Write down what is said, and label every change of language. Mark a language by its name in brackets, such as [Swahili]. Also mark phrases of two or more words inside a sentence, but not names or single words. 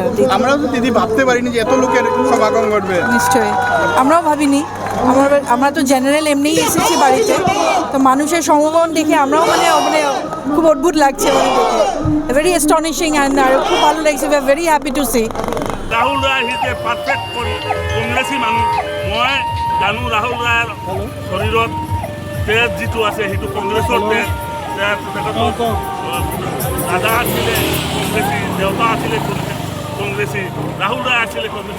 [Bangla] আমরাও তো দিদি ভাবতে পারিনি যে এত লোকের সমাগম ঘটবে। নিশ্চয়ই আমরাও ভাবিনি। আমরা তো জেনারেল এমনিই এসেছি বাড়িতে, তো মানুষের সমাগম দেখে আমরাও মানে খুব অদ্ভুত লাগছে, মানে দেখে [English] very astonishing and [Bangla] আর খুব ভালো লাগছে। [English] We are very happy to see. [Assamese] রাহুল ৰায় হিতে পারফেক্ট কংগ্ৰেছী মানুহ। মই জানো ৰাহুল ৰায়ৰ শৰীৰত তেজ যিটো আছে সেইটো কংগ্ৰেছৰ তেজ। দাদা আছিলে কংগ্ৰেছী, দেউতা আছিলে কংগ্ৰেছী, ৰাহুল ৰায় আছিলে কংগ্ৰেছী।